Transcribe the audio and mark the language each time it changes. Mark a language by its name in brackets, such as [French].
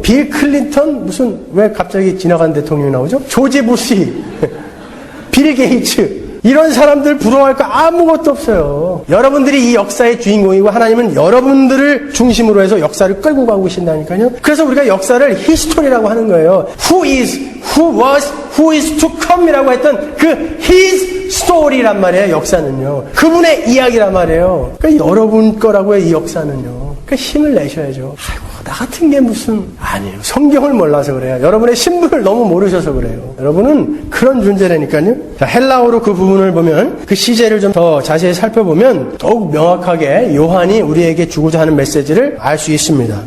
[Korean] 빌 클린턴, 왜 갑자기 지나간 대통령이 나오죠? 조지 부시, 빌 게이츠, 이런 사람들 부러워할 거 아무것도 없어요. 여러분들이 이 역사의 주인공이고 하나님은 여러분들을 중심으로 해서 역사를 끌고 가고 계신다니까요. 그래서 우리가 역사를 히스토리라고 하는 거예요. [English] Who is, who was, who is to come이라고 [Korean] 했던 그 [English] his story란 말이에요. [Korean] 역사는요. 그분의 이야기란 말이에요. 그러니까 여러분 거라고요. 이 역사는요. 그러니까 힘을 내셔야죠. 아이고, 나 같은 게 무슨 아니에요. 성경을 몰라서 그래요. 여러분의 신분을 너무 모르셔서 그래요. 여러분은 그런 존재라니까요. 자, 헬라어로 그 부분을 보면 그 시제를 좀 더 자세히 살펴보면 더욱 명확하게 요한이 우리에게 주고자 하는 메시지를 알 수 있습니다.